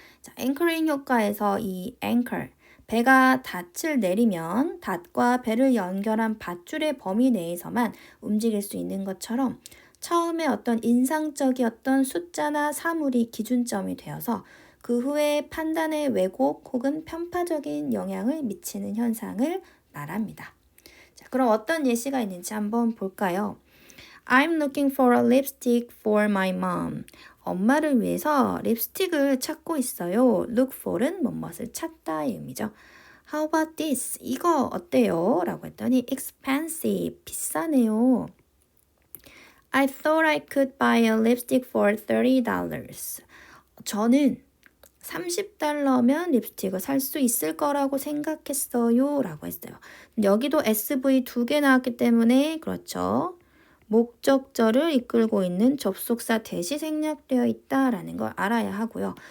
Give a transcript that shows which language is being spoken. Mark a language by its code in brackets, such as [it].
[ko] 자, anchoring 효과에서 이 anchor, 배가 닷을 내리면 닷과 배를 연결한 밧줄의 범위 내에서만 움직일 수 있는 것처럼 처음에 어떤 인상적이었던 숫자나 사물이 기준점이 되어서 그 후에 판단의 왜곡 혹은 편파적인 영향을 미치는 현상을 말합니다. 자, 그럼 어떤 예시가 있는지 한번 볼까요? [en] I'm looking for a lipstick for my mom. [ko] 엄마를 위해서 립스틱을 찾고 있어요. look for은 뭐뭇을 찾다의 의미죠. [en] How about this? [ko] 이거 어때요? 라고 했더니 expensive, 비싸네요. [en] I thought I could buy a lipstick for $30. [ko] 저는 $30면 립스틱을 살 수 있을 거라고 생각했어요 라고 했어요. 여기도 SV 2개 나왔기 때문에 그렇죠. 목적절을 이끌고 있는 접속사 that이 생략되어 있다라는 걸 알아야 하고요.